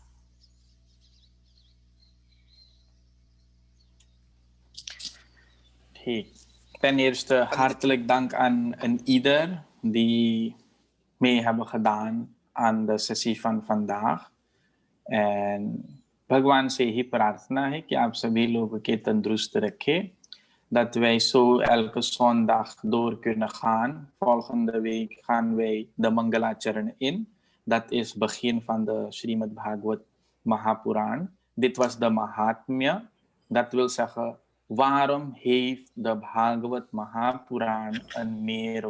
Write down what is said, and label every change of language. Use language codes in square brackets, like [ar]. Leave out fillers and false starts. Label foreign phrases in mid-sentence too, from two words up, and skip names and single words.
[nl] Ten eerste hartelijk dank aan ieder die mee hebben gedaan aan de sessie van vandaag. [hi] En भगवान से ही प्रार्थना है कि आप सभी लोगों के तंदुरुस्त रखे, [nl] dat wij zo elke zondag door kunnen gaan. Volgende week gaan wij de Mangalacharan in. Dat is begin van de Srimad Bhagavad Mahapuran. Dit was de Mahatmya. Dat wil zeggen, waarom heeft de Bhagavad Mahapuran een meerwaarde?